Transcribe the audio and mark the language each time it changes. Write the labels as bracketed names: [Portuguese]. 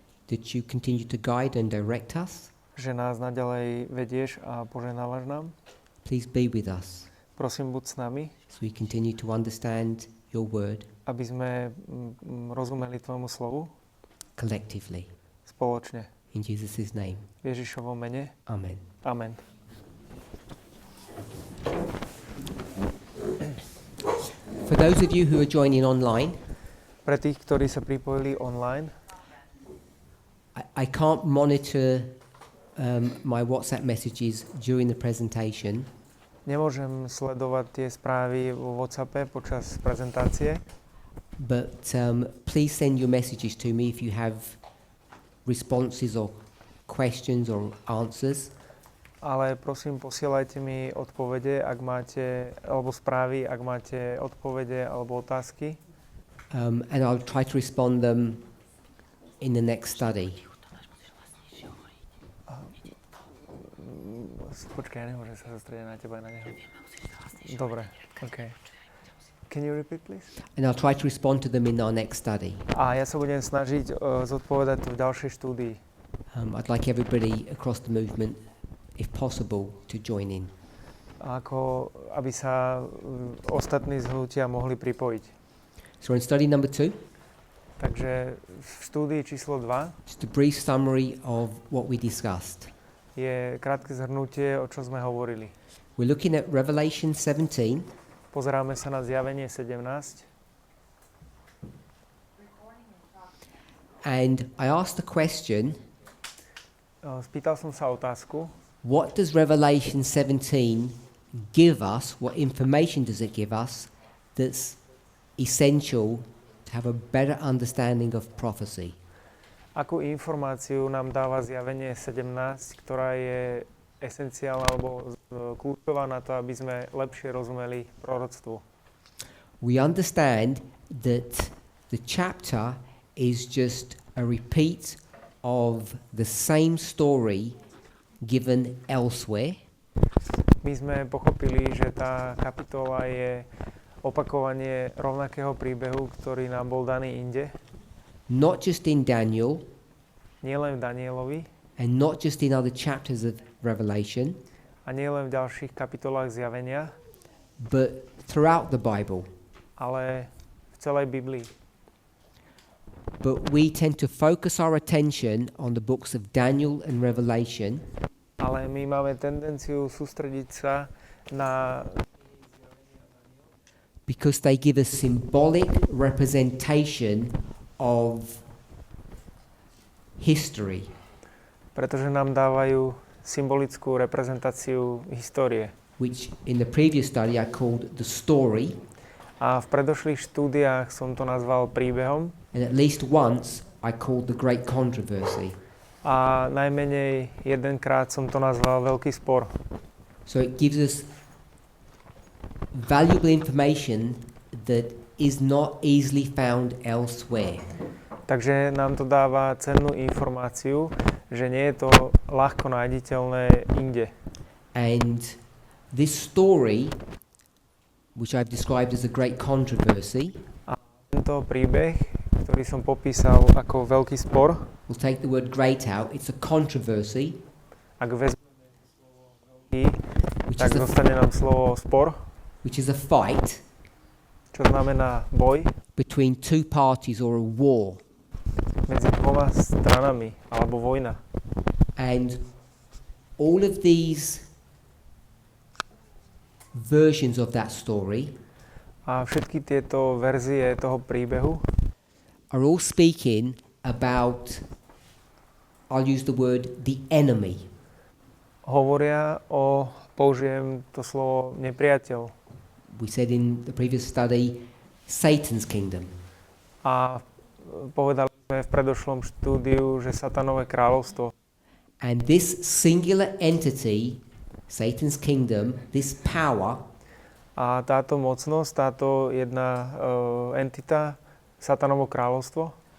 [English] that you continue to guide and direct us. [Slovak] že nás naďalej vedieš a poženávaš nám. [English] Please be with us [Slovak] Prosím, buď s nami, [English] as we continue to understand your word [Slovak] aby sme rozumeli Tvojmu slovu [English] collectively. [Slovak] spoločne. [English] In Jesus' name. [Slovak] V Ježišovom mene. [English] Amen. [Slovak] Amen. [English] For those of you who are joining online, [Slovak] Pre tých, ktorí sa pripojili online, [English] I can't monitor my WhatsApp messages during the presentation, [Slovak] nemôžem sledovať tie správy vo WhatsAppe počas prezentácie, [English] but please send your messages to me if you have responses or questions or answers. [Slovak] ale prosím, posielajte mi odpovede, ak máte, alebo správy, ak máte odpovede alebo otázky. [English] And I'll try to respond them in the next study. [Slovak] Počkaj, ja nemôžem sa zastrediť na teba a na neho. Dobre, [English] OK. Can you repeat, please? And I'll try to respond to them in our next study. [Slovak] A ja sa budem snažiť zodpovedať to v ďalšej štúdii. [English] I'd like everybody across the movement, if possible, to join in. [Slovak] Ako, aby sa ostatní z hnutia mohli pripojiť. [English] So in study number 2, [Slovak] Takže v štúdii číslo 2 [English] just a brief summary of what we discussed. [Slovak] je krátke zhrnutie, o čom sme hovorili. [English] We're looking at Revelation 17, [Slovak] Pozeráme sa na Zjavenie 17 [English] and I asked the question, [Slovak] spýtal som sa otázku, [English] what does Revelation 17 give us, what information does it give us that's essential to have a better understanding of prophecy? [Slovak] akú informáciu nám dáva Zjavenie 17, ktorá je esenciálna alebo kľúčová na to, aby sme lepšie rozumeli proroctvu. [English] We understand that the chapter is just a repeat of the same story given elsewhere. [Slovak] My sme pochopili, že tá kapitola je opakovanie rovnakého príbehu, ktorý nám bol daný inde, [English] Not just in Daniel [Slovak] nielen v Danielovi [English] and not just in other chapters of Revelation, [Slovak] a nielen v ďalších kapitolách Zjavenia, [English] but throughout the Bible. [Slovak] ale v celej Biblii. [English] But we tend to focus our attention on the books of Daniel and Revelation [Slovak] Ale my máme tendenciu sústrediť sa na [English] because they give a symbolic representation of history. [Slovak] pretože nám dávajú symbolickú reprezentáciu histórie. [English] Which in the previous study I called the story, [Slovak] A v predošlých štúdiách som to nazval príbehom [English] and at least once I called the great controversy. [Slovak] a najmenej jedenkrát som to nazval veľký spor. [English] So it gives us valuable information that is not easily found elsewhere. [Slovak] Takže nám to dáva cennú informáciu, že nie je to ľahko nájditeľné inde. [English] And this story, which I've described as a great controversy, [Slovak] Tento príbeh, ktorý som popísal ako veľký spor, [English] we'll take the word great out, it's a controversy, [Slovak] ak vezmeme slovo veľký, [English] which [Slovak] tak [English] is a, [Slovak] zostane nám slovo spor, [English] which is a fight [Slovak] čo znamená boj [English] between two parties or a war. [Slovak] medzi dvoma stranami, alebo vojna. [English] And all of these versions of that story [Slovak] A všetky tieto verzie toho príbehu [English] are all speaking about, I'll use the word, the enemy. [Slovak] hovoria použijem to slovo nepriateľ. [English] We said in the previous study, Satan's kingdom. [Slovak] A povedali sme v predošlom štúdiu, že satanové kráľovstvo. [English] And this singular entity Satan's kingdom, this power, [Slovak] a táto mocnosť, táto jedna entita, Satanovo kráľovstvo,